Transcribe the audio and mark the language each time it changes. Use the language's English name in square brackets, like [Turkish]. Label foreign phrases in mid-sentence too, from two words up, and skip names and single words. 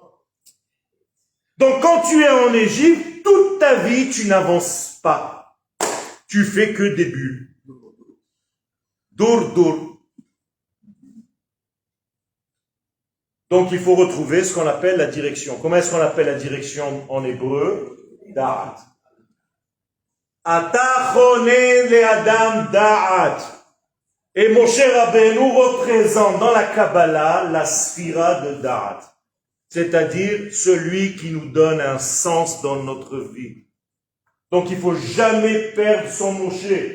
[French] Donc quand tu es en Égypte, toute ta vie, tu n'avances pas. Tu fais que des bulles. Dour. Donc il faut retrouver ce qu'on appelle la direction. Comment est-ce qu'on appelle la direction en hébreu? [Hebrew] דעת אתה חונן לאדם דעת. [French] Et Moshe Rabbeinu représente dans la Kabbalah la sphira de Da'at. C'est-à-dire celui qui nous donne un sens dans notre vie. Donc il faut jamais perdre son Moshe.